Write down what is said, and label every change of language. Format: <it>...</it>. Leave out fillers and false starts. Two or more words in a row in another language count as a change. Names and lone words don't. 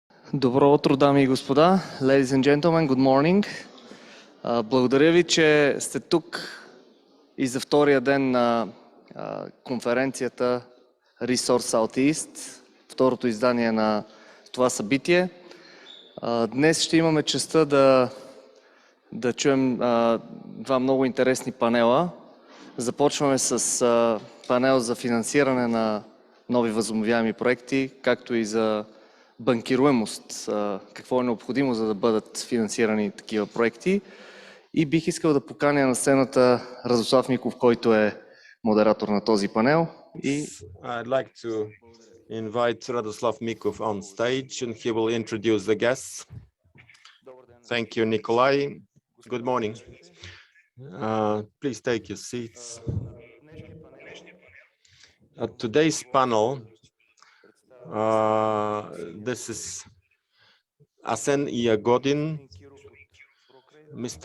<bg>Добро утро, дами и господа.</bg> <en>Ladies and gentlemen, good morning.</en> <bg>Благодаря ви, че сте тук и за втория ден на конференцията Resource Southeast, второто издание на това събитие. Днес ще имаме честта да чуем два много интересни панела. Започваме с панел за финансиране на нови възобновяеми проекти, както и за банкируемост, какво е необходимо, за да бъдат финансирани такива проекти. И бих искал да поканя на сцената Радослав Миков, който е модератор на този панел.</bg> <en>I'd like to invite Radoslav Mikov on stage and he will introduce the guests. Thank you, Nikolai. Good morning. Please take your seats. At today's panel, this is Asen Yagodin, Mr.</en>